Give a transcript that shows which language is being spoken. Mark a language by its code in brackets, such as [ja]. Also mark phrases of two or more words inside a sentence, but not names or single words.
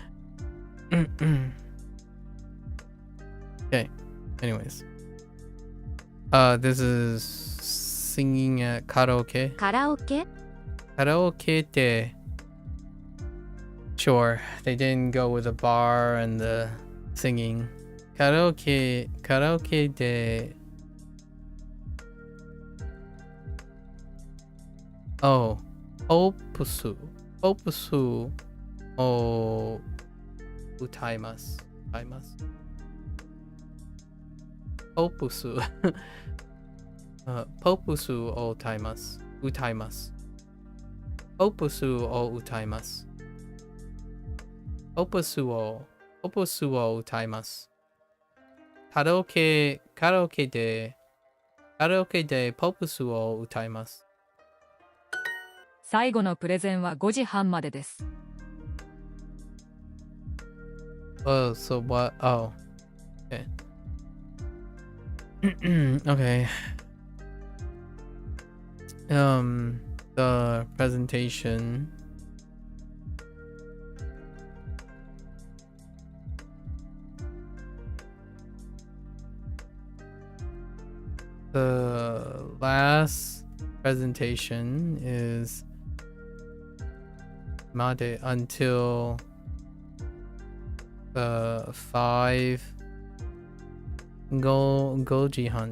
[en] Okay. Anyways. This is singing at karaoke. [ja] カラオケて. [en] Sure, they didn't go with the bar and the singing. [ja] カラオケで. Oh, ポップスを歌います. Popusu. ポップスを歌います。ポップスを歌います. ポップスを歌います. カラオケでポップスを歌います. 最後のプレゼンは5時半までです。 [en] Oh, so what? Oh, okay. Okay. The presentation. The last presentation is Made until the 5 Gojihan.